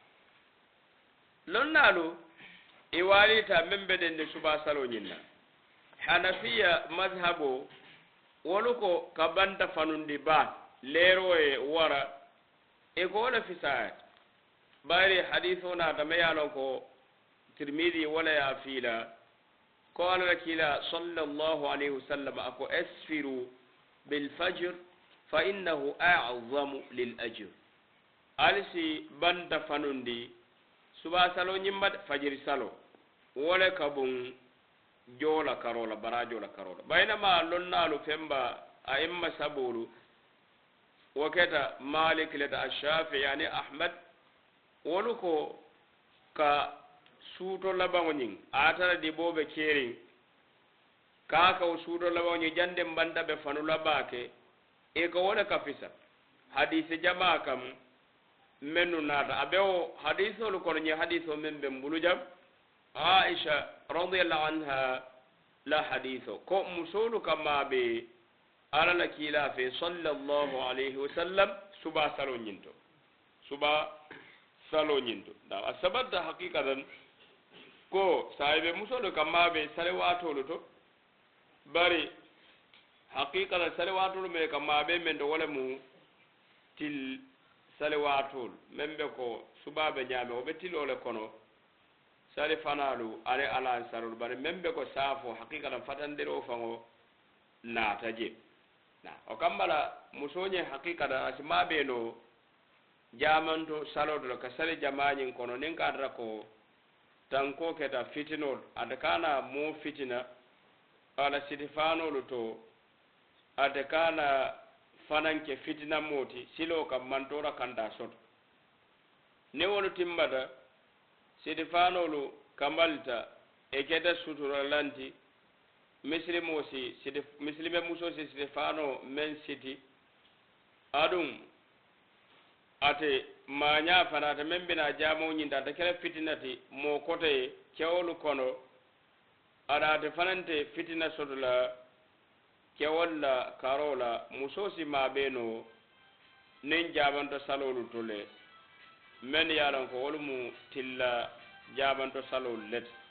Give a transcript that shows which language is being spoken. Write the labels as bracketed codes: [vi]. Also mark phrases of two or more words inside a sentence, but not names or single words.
[man] lonnalu iwalita membeden de suba salo nyinna hanafiya mazhabo woluko kabanta fanundi ba lero e wara e ko wala fisayat bari hadithuna tamayalo ko tirmidhi wala ya fila ko ala kila [ar] صلى الله عليه وسلم [man] ako [ar] أسفروا بالفجر فإنه أعظم للأجر [man] alisi banda fanundi suba salo nyimbat fajr salo wala kabun jola karola barajola karola bainama lonnalu femba a'imma sabulu wakata malik lata ash-shafi yani ahmad woluko ka suuto labaŋo ñiŋ atara di bobe keriŋ kaka o suuto labaŋo ñiŋ jande mbanta be fanu la baake e ko wole kafisa hadise jama kam mennu naata abe o hadisolu kono ñiŋ hadiso meŋ be mbulu jam aisha [ar] رضي الله عنها [man] la hadiso ko musolu kamma be ala la kiila fe [ar] صلى الله عليه وسلم [man] suba salo ñinto suba salo ñinto da asabata haqiqatan ko sahibe musolu kamma be sare watolu to bari haqiqatan sare watolu me kamma be men do wala mu til sare watolu membe ko suba be ñaame o be tilole kono sare fanalu are ala sarul bari membe ko safo haqiqatan fatandiro fango naata je na o kambala musoñe haqiqatan asima be no jamanto salodo ka sare jamañin kono nin kadra ko tanko keta fitinol ade kana mo fitina ala sidifanolu to ade kana fananke fitina moti silo kam mantora kanda soto ne wolu timmata sidifanolu kamalta e keta sutura lanti misilimo si misilime muso si sidifano men siti adum ate maña fanata men bina jamo ñinta ate kela fitinati mo kote kewolu kono ada ate fanante fitina soto la kewol la karo la muso si mabeno nin jabanto salolu tole men yalan ko wolu mu tilla jabanto salolu let